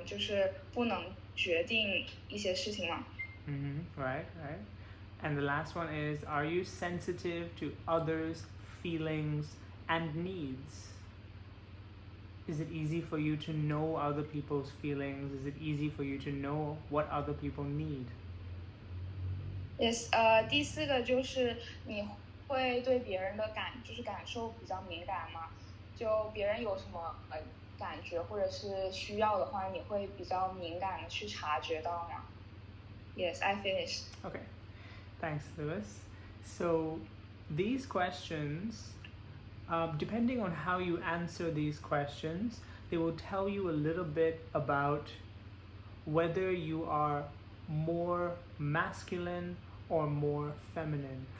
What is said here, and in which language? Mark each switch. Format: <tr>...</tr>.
<zh>就是不能决定一些事情吗</zh> <en>？Right, right. And the last one is, are you sensitive to others' feelings and needs? Is it easy for you to know other people's feelings? Is it easy for you to know what other people need? Yes.</en> <zh>第四个就是你会对别人的感受比较敏感吗？就别人有什么感觉或者是需要的话，你会比较敏感的去察觉到吗？</zh> <en>Yes, I finished. Okay. Thanks, Lewis. So these questions, depending on how you answer these questions, they will tell you a little bit about whether you are more masculine or more feminine.</en>